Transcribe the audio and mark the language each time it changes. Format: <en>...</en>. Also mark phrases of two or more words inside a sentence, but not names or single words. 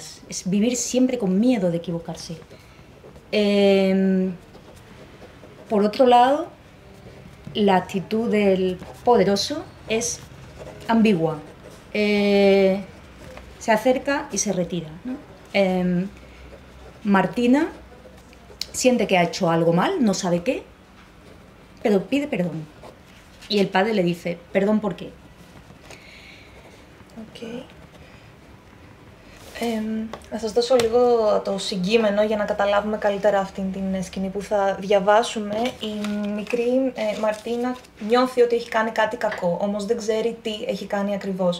<es>Es vivir siempre con miedo de equivocarse. Por otro lado, la actitud del poderoso es ambigua. Se acerca y se retira, ¿no? Martina siente que ha hecho algo mal, no sabe qué, pero pide perdón. Y el padre le dice, ¿perdón por qué? Okay.</es> <el>Να σας δώσω λίγο το συγκείμενο για να καταλάβουμε καλύτερα αυτήν την σκηνή που θα διαβάσουμε. Η μικρή Μαρτίνα νιώθει ότι έχει κάνει κάτι κακό, όμως δεν ξέρει τι έχει κάνει ακριβώς.</el>